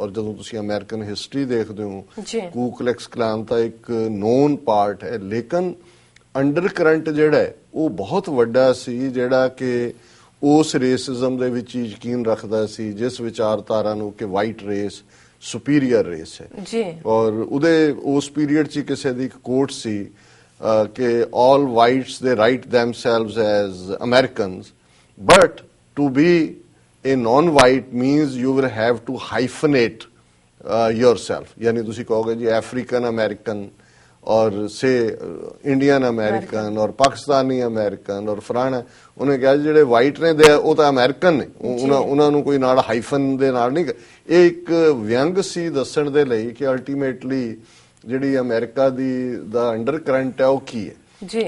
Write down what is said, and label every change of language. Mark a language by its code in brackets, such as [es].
[pa] ਔਰ ਜਦੋਂ ਤੁਸੀਂ ਅਮਰੀਕਨ ਹਿਸਟਰੀ ਦੇਖਦੇ ਹੋ, ਕੂ ਕਲੈਕਸ ਕਲਾਨ ਤਾਂ ਇੱਕ ਨੋਨ ਪਾਰਟ ਹੈ, ਲੇਕਿਨ ਅੰਡਰ ਕਰੰਟ ਜਿਹੜਾ ਹੈ ਉਹ ਬਹੁਤ ਵੱਡਾ ਸੀ, ਜਿਹੜਾ ਕਿ ਉਸ ਰੇਸਿਜ਼ਮ ਦੇ ਵਿੱਚ ਯਕੀਨ ਰੱਖਦਾ ਸੀ ਜਿਸ ਵਿਚਾਰਧਾਰਾ ਨੂੰ ਕਿ ਵਾਈਟ ਰੇਸ ਸੁਪੀਰੀਅਰ ਰੇਸ ਹੈ। ਔਰ ਉਹਦੇ ਉਸ ਪੀਰੀਅਡ 'ਚ ਕਿਸੇ ਦੀ ਇੱਕ ਕੋਟ ਸੀ ਕਿ [en] all whites they write themselves as Americans, but to be a non-white means you will have to hyphenate yourself, [pa] ਯਾਨੀ ਤੁਸੀਂ ਕਹੋਗੇ ਜੀ ਅਫਰੀਕਨ ਅਮਰੀਕਨ [hi] और से इंडियन अमेरिकन और पाकिस्तानी अमेरिकन और फलाना, उन्हें कहा [pa] ਜਿਹੜੇ ਵਾਈਟ ਨੇ ਦੇ ਉਹ ਤਾਂ ਅਮਰੀਕਨ ਨੇ, ਉਹਨਾਂ ਨੂੰ ਕੋਈ ਨਾਲ ਹਾਈਫਨ ਦੇ ਨਾਲ ਨਹੀਂ। ਇਹ ਇੱਕ ਵਿਅੰਗ ਸੀ ਦੱਸਣ ਦੇ ਲਈ ਕਿ ਅਲਟੀਮੇਟਲੀ ਜਿਹੜੀ ਅਮਰੀਕਾ ਦਾ ਅੰਡਰ ਕਰੰਟ ਹੈ ਉਹ ਕੀ ਹੈ।